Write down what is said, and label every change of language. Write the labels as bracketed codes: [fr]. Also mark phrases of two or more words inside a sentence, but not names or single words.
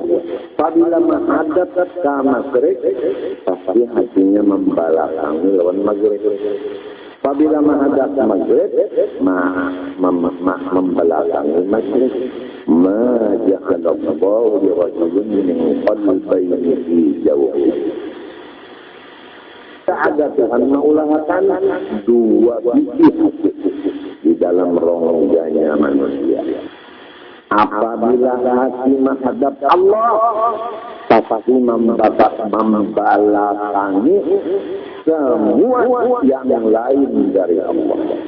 [id] Apabila menghadap ke maghrib, pasti hatinya membalakangi lawan maghrib. Apabila menghadap ke maghrib, membalakangi maghrib. [ar] Ma ja'alallahu li rajulin min qalbayni fi jawfi. [id] Tak ada Tuhan mengulangkan dua biji hati di dalam rongganya manusia. Apabila hati menghadap Allah, pasti membalakangi semua yang lain dari Allah.